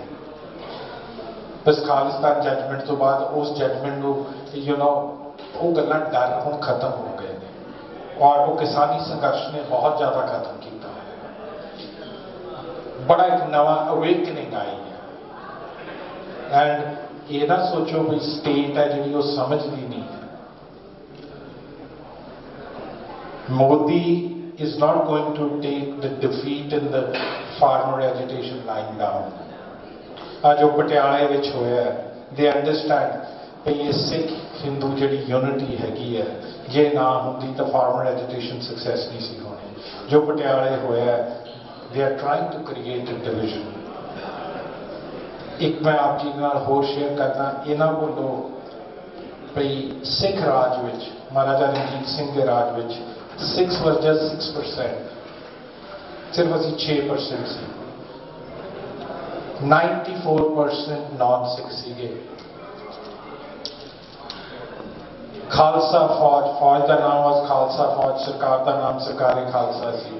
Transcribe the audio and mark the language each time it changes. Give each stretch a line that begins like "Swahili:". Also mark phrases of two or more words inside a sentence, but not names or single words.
Punjabi: ਬਸ ਖਾਲਿਸਤਾਨ ਜੱਜਮੈਂਟ ਤੋਂ ਬਾਅਦ ਉਸ ਜੱਜਮੈਂਟ ਨੂੰ ਉਹ ਗੱਲਾਂ ਡਰ ਹੁਣ ਖਤਮ ਹੋ ਗਏ ਨੇ, ਔਰ ਉਹ ਕਿਸਾਨੀ ਸੰਘਰਸ਼ ਨੇ ਬਹੁਤ ਜ਼ਿਆਦਾ ਖਤਮ ਕੀਤਾ ਹੈ। ਬੜਾ ਇੱਕ ਨਵਾਂ ਅਵੇਕਨਿੰਗ ਆਈ ਹੈ। ਐਂਡ ਇਹ ਨਾ ਸੋਚੋ ਵੀ ਸਟੇਟ ਹੈ ਜਿਹੜੀ ਉਹ ਸਮਝਦੀ ਨਹੀਂ ਹੈ।
English: ਮੋਦੀ is not going to take the defeat in the farmer agitation lying down.
Punjabi: ਅੱਜ ਉਹ ਪਟਿਆਲੇ ਵਿੱਚ ਹੋਇਆ,
English: they understand
Punjabi: ਕਿ ਇਹ ਸਿੱਖ ਹਿੰਦੂ ਜਿਹੜੀ ਯੂਨਿਟੀ ਹੈਗੀ ਹੈ, ਜੇ ਨਾ ਹੁੰਦੀ ਤਾਂ ਫਾਰਮਰ ਐਜੀਟੇਸ਼ਨ ਸਕਸੈਸ ਨਹੀਂ ਸੀ ਹੋਣੀ। ਜੋ ਪਟਿਆਲੇ ਹੋਇਆ,
English: they are trying to create a division.
Punjabi: ਇੱਕ ਮੈਂ ਆਪ ਜੀ ਨਾਲ ਹੋਰ ਸ਼ੇਅਰ ਕਰਦਾ, ਇਹ ਨਾ ਭੁੱਲੋ ਭਈ ਸਿੱਖ ਰਾਜ ਵਿੱਚ, ਮਹਾਰਾਜਾ ਰਣਜੀਤ ਸਿੰਘ ਦੇ ਰਾਜ ਵਿੱਚ
English: Sikhs were just 6%,
Punjabi: ਸਿਰਫ ਅਸੀਂ 6% ਸੀ। 94% non-Sikh ਸੀਗੇ। ਖਾਲਸਾ ਫੌਜ, ਫੌਜ ਦਾ ਨਾਮ was ਖਾਲਸਾ ਫੌਜ, ਸਰਕਾਰ ਦਾ ਨਾਮ ਸਰਕਾਰੇ ਖਾਲਸਾ ਸੀ।